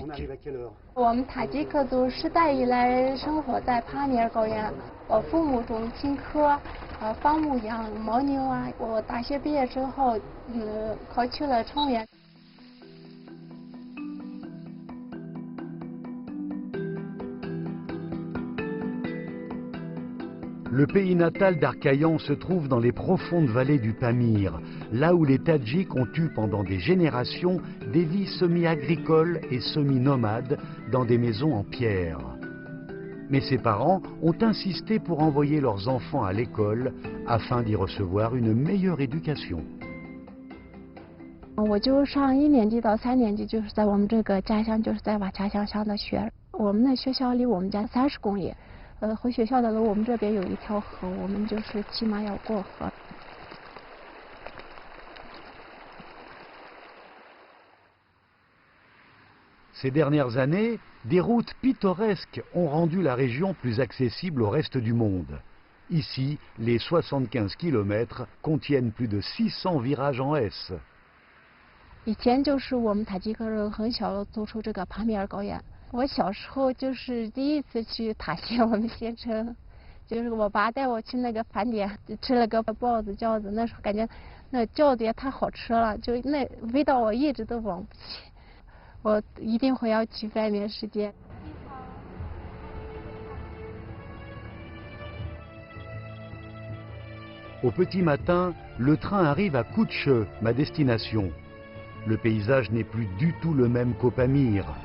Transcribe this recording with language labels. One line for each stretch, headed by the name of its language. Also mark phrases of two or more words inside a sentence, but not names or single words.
Chinese: 我们塔吉克族世代以来生活在帕米尔高原。我父母种青稞，放牧养牦牛啊。我大学毕业之后，考去了冲原。
French: Le pays natal d'Arkayan se trouve dans les profondes vallées du Pamir, là où les Tadjiks ont eu pendant des générations des vies semi-agricoles et semi-nomades dans des maisons en pierre. Mais ses parents ont insisté pour envoyer leurs enfants à l'école afin d'y recevoir une meilleure éducation.
Chinese: 我就上1年级到3年级，就是在我们这个家乡，就是在瓦家乡上的学。我们的学校离我们家30公里。 回学校的路，我们这边有一条河，我们就是起码要过河。
French: Ces dernières années, des routes pittoresques ont rendu la région plus accessible au reste du monde. Ici, les 75 km contiennent plus de 600 virages en S.
Chinese: 以前就是我们塔吉克人很小走出这个帕米尔高原。我小时候就是第一次去塔县，我们县城，就是我爸带我去那个饭店吃了个包子饺子，那时候感觉那饺子也太好吃了，就那味道我一直都忘不起，我一定会要去外面世界。
French: Au petit matin, le train arrive à Kutche, ma destination. Le paysage n'est plus du tout le même qu'au Pamir.